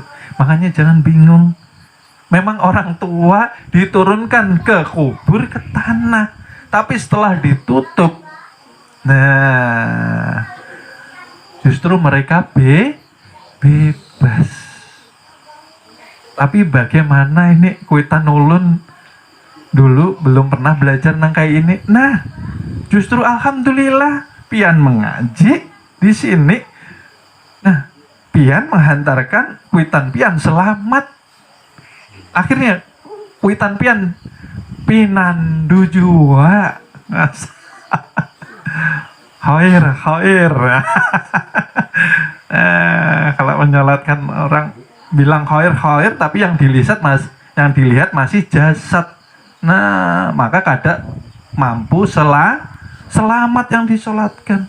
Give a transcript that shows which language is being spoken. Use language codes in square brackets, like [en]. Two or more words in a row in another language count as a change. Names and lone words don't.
[id] Makanya jangan bingung. Memang orang tua diturunkan ke kubur, ke tanah. Tapi setelah ditutup, nah justru mereka bebas. Tapi bagaimana ini [bjn] kuitan ulun [id] dulu belum pernah belajar nang kayak ini. Nah, justru alhamdulillah pian mengaji di sini. Nah, pian menghantarkan [bjn] kuitan pian [id] selamat. [bjn] Akhirnya kuitan pian pinandu jua. [id] Khair. Kalau menyolatkan orang bilang khair, tapi yang dilihat masih jasad. Nah, maka kada mampu selamat yang disolatkan.